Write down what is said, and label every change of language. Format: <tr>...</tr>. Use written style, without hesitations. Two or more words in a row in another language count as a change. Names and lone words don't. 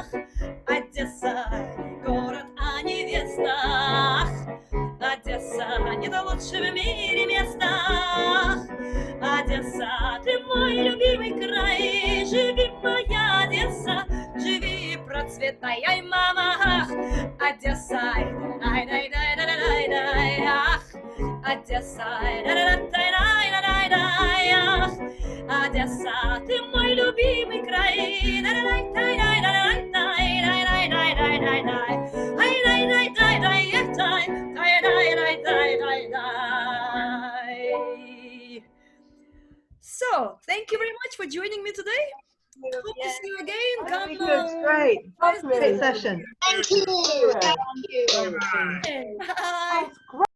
<ru>Одесса, город о невестах. Одесса, не то лучше в мире место. Одесса, ты мой любимый край, живи, моя Одесса, живи и процветай, ай, мама, ах. Одесса, ай-дай-дай-дай-дай-дай-дай, ах. Одесса, ай-дай-дай-дай-дай-дай, ах. Одесса, ты мой любимый край, ай-дай-дай-дай-дай-дай-дай-дай-дай-дай-дай, ай-дай-дай-дай-дай-дай-дай-дай-дай.</ru> <en>So, thank you very much for joining me today. Hope to see you again. Very Come good. Great. Thursday. Great session. Thank you. Thank you. Bye. Great.</en>